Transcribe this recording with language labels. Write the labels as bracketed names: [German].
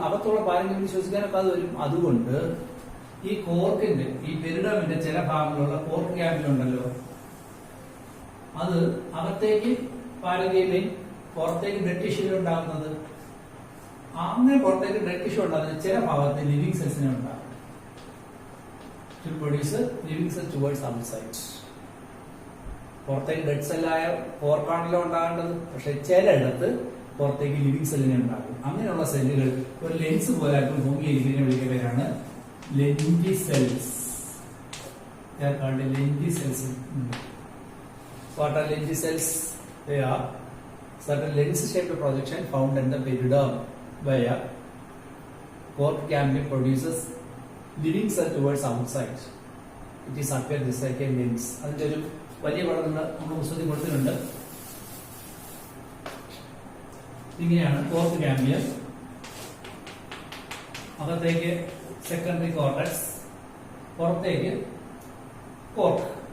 [Malayalam] അകത്തുള്ള പാരങ്കേമിൽ ശ്വസിക്കാനൊക്കെ അത് വരും. അതുകൊണ്ട് ഈ കോർക്കിന്റെ ഈ പെരിഡോമിന്റെ ചില ഭാഗങ്ങളുള്ള കോർക്ക് ക്യാമ്പിലുണ്ടല്ലോ, അത് അകത്തേക്ക് പാരങ്കേമിൻ, പുറത്തേക്ക് ഡെഡ് ടിഷ്യൂ ഉണ്ടാകുന്നത്. അങ്ങനെ പുറത്തേക്ക് ഡെഡ് ടിഷ്യൂ ഉണ്ടാകുന്നത് ചില ഭാഗത്ത് ലിവിംഗ് സെൽസിനെ ഉണ്ടാകും. [English] To produce living cells towards outside. [Malayalam] പുറത്തേക്ക് ഡെഡ് സെല്ലായ കോർക്കാണല്ലോ ഉണ്ടാകേണ്ടത്. പക്ഷെ ചിലയിടത്ത് പുറത്തേക്ക് ലിവിംഗ് സെല്ലിനെ ഉണ്ടാകും. അങ്ങനെയുള്ള സെല്ലുകൾ ഒരു ലെൻസ് പോലെ ഭൂമിയിരിക്കുന്നതിനെ വിളിക്കുന്ന പേരാണ് ലെൻറ്റി cells. [English] Lenticels. What are lenti cells? They are certain lens-shaped projection found in the peridome where cork cambium produces living cell towards outside. It is appear this like a lens. [Malayalam] അതിന്റെ ഒരു വലിയ പടം നമ്മുടെ പുസ്തകത്തിൽ കൊടുത്തിട്ടുണ്ട്. ഇങ്ങനെയാണ് കോർക്ക് ക്യാമ്പിയം. അകത്തേക്ക് secondary cortex, പുറത്തേക്ക് കോർക്ക്.